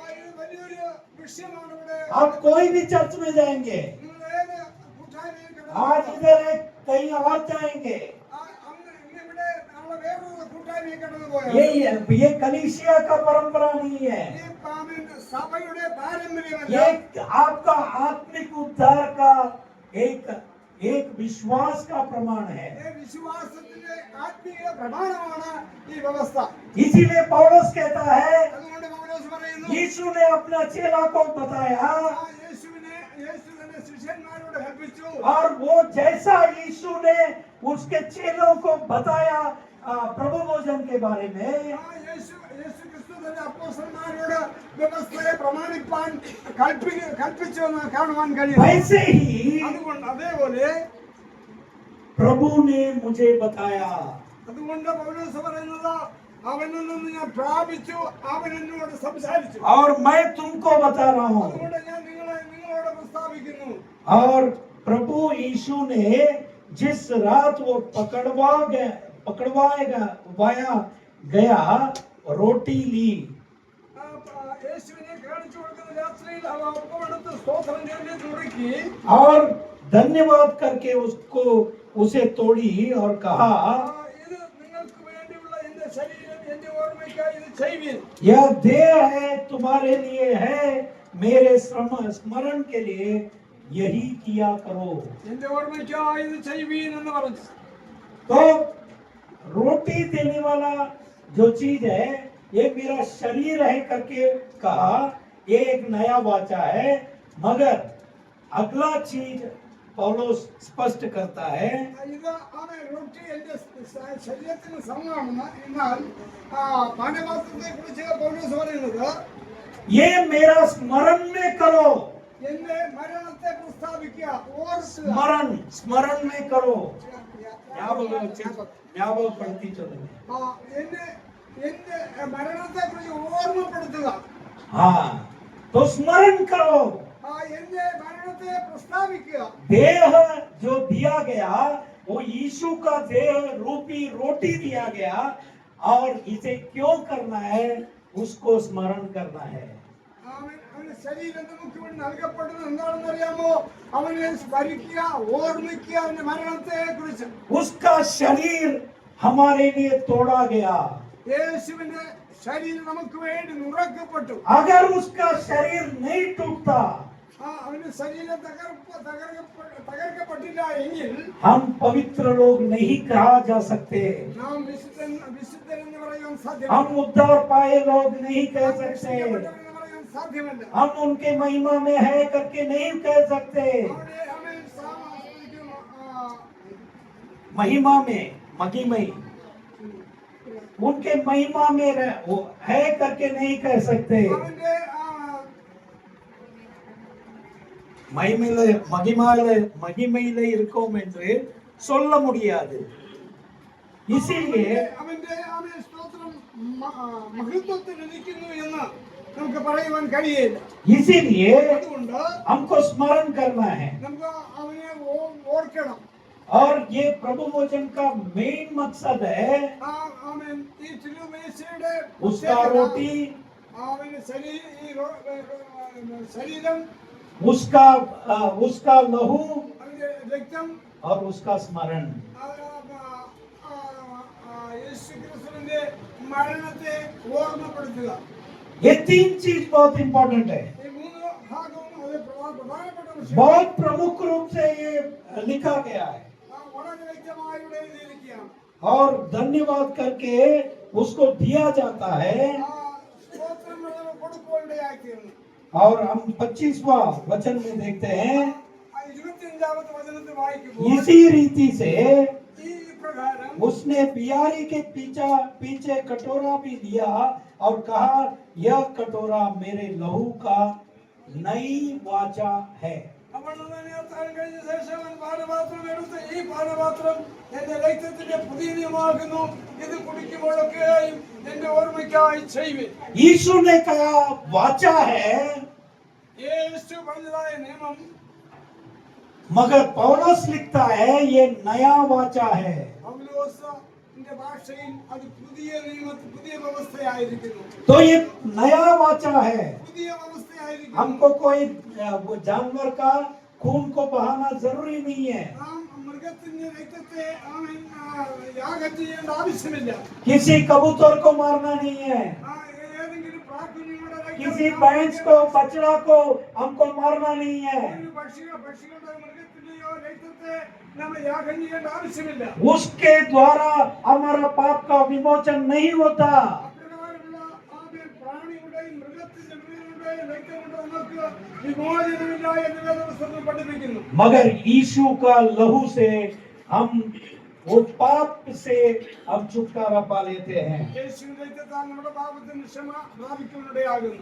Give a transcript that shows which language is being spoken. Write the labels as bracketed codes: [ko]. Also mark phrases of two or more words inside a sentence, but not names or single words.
[hi] आप कोई भी चर्च में जाएंगे, आज इधर है कहीं और जाएंगे, ये कलीसिया का परंपरा नहीं है. ये आपका आत्मिक उद्धार का एक विश्वास का प्रमाण है। [ml] വിശ്വാസത്തിന്റെ ആത്മീയ പ്രമാണമാണ് ഈ വ്യവസ്ഥ. [hi] इसीलिए पौलुस कहता है, [ml] അതുകൊണ്ട് പൗലോസ് പറയുന്നു, [hi] यीशु ने अपना चेला को बताया [ml] യേശു തന്റെ ശിഷ്യന്മാരോട് കൽപ്പിച്ചു. [hi] और वो जैसा यीशु ने उसके चेलों को बताया प्रभु भोजन के बारे में, [ml] യേശു ക്രിസ്തു തന്റെ അപ്പോസ്തലന്മാരോട് വ്യവസ്ഥയെ പ്രമാണിപ്പാൻ കൽപ്പിച്ചു എന്ന് കാണുവാൻ കഴിയും. [hi] वैसे ही [ml] അതുകൊണ്ട് അതേപോലെ [hi] प्रभु ने मुझे बताया। [ml] അതുകൊണ്ട് പൗലോസ് പറയുന്നത്, അവനിൽ നിന്ന് ഞാൻ പ്രാപിച്ചു, അവൻ എന്നോട് സംസാരിച്ചു. [hi] और मैं तुमको बता रहा हूँ। [ml] അതുകൊണ്ട് ഞാൻ നിങ്ങളോട് പ്രസ്താവിക്കുന്നു. [hi] और प्रभु यीशु ने जिस रात वो पकड़वाया गया रोटी ली [ml] യേശുവിനെ കാണിച്ചു കൊടുക്കുന്ന രാത്രിയിൽ അവ ഒപ്പമെടുത്ത് സ്തോത്രം ചൊല്ലി നുറുക്കി [hi] और धन्यवाद करके उसे तोड़ी और कहा, [ml] ഇത് നിങ്ങൾക്ക് വേണ്ടിയുള്ള എന്റെ ശരീരം, എന്റെ ഓർമ്മയ്ക്കായി ഇത് ചെയ്യുവിൻ. [hi] यह देह है तुम्हारे लिए है, मेरे स्मरण के लिए यही किया करो। [ml] എന്റെ ഓർമ്മയ്ക്കായി ഇത് ചെയ്യുവിൻ എന്ന് പറഞ്ഞു. [hi] तो रोटी देने वाला जो चीज है ये मेरा शरीर है करके कहा, ये एक नया वाचा है। मगर अगला चीज पौलुस स्पष्ट करता है, [ml] ഇത് ആണ് റൊട്ടി എന്റെ ശരീരത്തിന് സമമാണെന്ന്. എന്നാൽ പാനപാത്രത്തെ കുറിച്ച് പൗലോസ് പറയുന്നത്, [hi] ये मेरा स्मरण में करो। [ml] എന്റെ മരണത്തെ പ്രസ്താവിക്കുക, ഓർക്കുക. [hi] स्मरण में करो। ज्ञापकപ്പെടുത്തി चलो। [ml] എന്റെ മരണത്തെ കുറിച്ച് ഓർമ്മപ്പെടുത്തുക. [hi] हाँ, तो स्मरण करो। [ml] എന്റെ മരണത്തെ പ്രസ്താവിക്കുക. [hi] देह जो दिया गया वो यीशु का देह रूपी रोटी दिया गया, और इसे क्यों करना है, उसको स्मरण करना है। [ml] അവന്റെ ശരീരം നമുക്ക് വേണ്ടി നൽകപ്പെട്ടത് എന്താണെന്ന് അറിയാമോ? അവനെ സ്മരിക്കുക, ഓർമ്മിക്കുക അവന്റെ മരണത്തെ കുറിച്ച്. [hi] उसका शरीर हमारे लिए तोड़ा गया। [ml] യേശുവിന്റെ ശരീരം നമുക്ക് വേണ്ടി നുറക്കപ്പെട്ടു. [hi] अगर उसका शरीर नहीं टूटता, [ml] അവന്റെ ശരീരം തകർക്കപ്പെട്ടില്ല എങ്കിൽ [hi] हम पवित्र लोग नहीं कहा जा सकते। [ml] നാം വിശുദ്ധരെന്ന് പറയാൻ സാധ്യമല്ല. [hi] हम उद्धार पाए लोग नहीं कह सकते। [ml] രക്ഷിക്കപ്പെട്ടവരെന്ന് പറയാൻ സാധ്യമല്ല. [hi] हम उनके महिमा में है करके नहीं कह सकते। महिमा में मगिमई उनके महिमा में वो है करके नहीं कह सकते। [ta] மகிமையிலே இருக்கோம் என்று சொல்ல முடியாது. [hi] इसीलिए [ml] അവന്റെ സ്തോത്രം മഹത്വത്തിൽ ഇരിക്കുന്നു എന്ന് നമുക്ക് പറയുവാൻ കഴിയില്ല. [hi] इसीलिए [ml] അതുകൊണ്ട് [hi] हमको स्मरण करना है, [ml] നമുക്ക് അവനെ ഓർക്കണം. [hi] और ये प्रभु भोजन का मेन मकसद है [ml] ഈ തിരുമേശയുടെ [hi] उसका रोटी, [ml] അവന്റെ ശരീരം, [hi] उसका लहू [ml] അവന്റെ രക്തം, [hi] और उसका स्मरण। [ml] യേശുക്രിസ്തുവിന്റെ മരണത്തെ ഓർമ്മപ്പെടുത്തുക. [hi] ये तीन चीज बहुत इंपॉर्टेंट है। [ml] ഈ മൂന്ന് ഭാഗവും അത് പ്രധാനപ്പെട്ട വിഷയം. [hi] बहुत प्रमुख रूप से ये लिखा गया है, [ml] വളരെ വ്യക്തമായി ഇവിടെ എഴുതിയിരിക്കുകയാണ്. [hi] और धन्यवाद करके उसको दिया जाता है। [ml] സ്തോത്രം കൊടുക്കുകയായിരുന്നു. [hi] और हम 25वां वचन में देखते हैं, [ml] 25ാമത്തെ വചനത്തിൽ വായിക്കുമ്പോൾ [hi] इसी रीति से [ml] ഈ പ്രകാരം [hi] उसने बियारी के पीछे कटोरा भी लिया और कहा, यह कटोरा मेरे लहू का नई वाचा है। [ml] അവൻ അത്താഴം കഴിഞ്ഞ ശേഷം പാനപാത്രം എടുത്ത്, ഈ പാനപാത്രം എന്റെ രക്തത്തിന്റെ പുതിയ നിയമമാകുന്നു, ഇത് കുടിക്കുമ്പോഴൊക്കെയും എന്റെ ഓർമ്മയ്ക്കായി ചെയ്യുവിൻ. [hi] यीशु ने कहा वाचा है, [ml] യേശു പറഞ്ഞതായ നിയമം. [hi] मगर पौलुस लिखता है ये नया वाचा है। [ml] പൗലോസിന്റെ ഭാഷയിൽ അത് പുതിയ നിയമത്തിൽ പുതിയ വ്യവസ്ഥയായിരിക്കുന്നു. [hi] तो ये नया वाचा है। [ml] പുതിയ വ്യവസ്ഥയായിരിക്കുന്നു. [hi] हमको कोई जानवर का खून को बहाना जरूरी नहीं है, [ml] നാം മൃഗത്തിന്റെ രക്തത്തെ യാഗം ചെയ്യേണ്ട ആവശ്യമില്ല. [hi] किसी कबूतर को मारना नहीं है, [ml] ഏതെങ്കിലും വാക്ക് നിങ്ങളുടെ രക്തം [hi] किसी भैंस को बछड़ा को हमको मारना नहीं है। [ml] ഒരു പക്ഷികളുടെ മൃഗത്തിന്റെയോ രക്തത്തെ നമ്മൾ യാഗം ചെയ്യേണ്ട ആവശ്യമില്ല. [hi] उसके द्वारा हमारा पाप का विमोचन नहीं होता। [ml] അപ്രകാരമുള്ള പ്രാണിയുടെയും മൃഗത്തിന്റെയും രക്തം കൊണ്ട് നമുക്ക് വിമോചനമില്ല എന്ന് വേദപുസ്തകം പഠിപ്പിക്കുന്നു. [hi] मगर यीशु का लहू से हम वो पाप से हम छुटकारा पा लेते हैं। [ml] യേശുവിന്റെ രക്തത്താൽ നമ്മുടെ പാപത്തിന് ക്ഷമ പ്രാപിക്കുവാനിടയാകുന്നു.